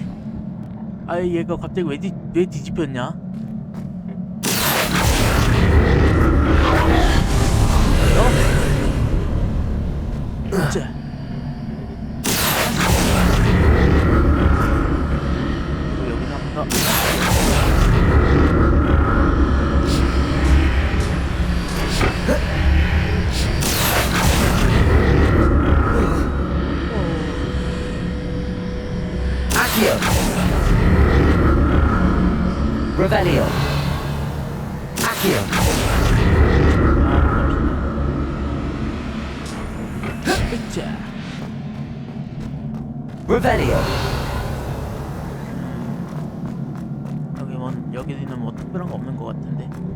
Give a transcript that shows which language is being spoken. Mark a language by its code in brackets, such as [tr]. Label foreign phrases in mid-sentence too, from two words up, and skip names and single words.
[ko] 아, 얘가 갑자기 왜 뒤집혔냐? 자. 여기는 한번 더. Accio. Revelio. Accio. 자. Revelio. 여기는 뭐 특별한 거 없는 것 같은데.